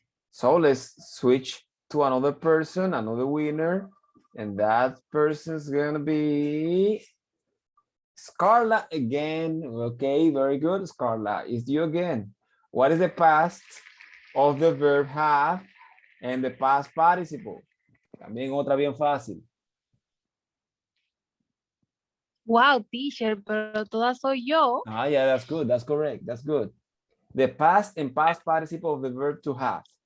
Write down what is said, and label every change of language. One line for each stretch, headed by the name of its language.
English: So let's switch to another person, another winner, and that person's gonna be Scarla again. Okay, very good. Scarla, it's you again. What is the past of the verb have and the past participle?
Spanish: También otra bien fácil. Wow, teacher, pero toda soy yo.
English: Ah, yeah, that's good. That's correct. That's good. The past and past participle of the verb to have.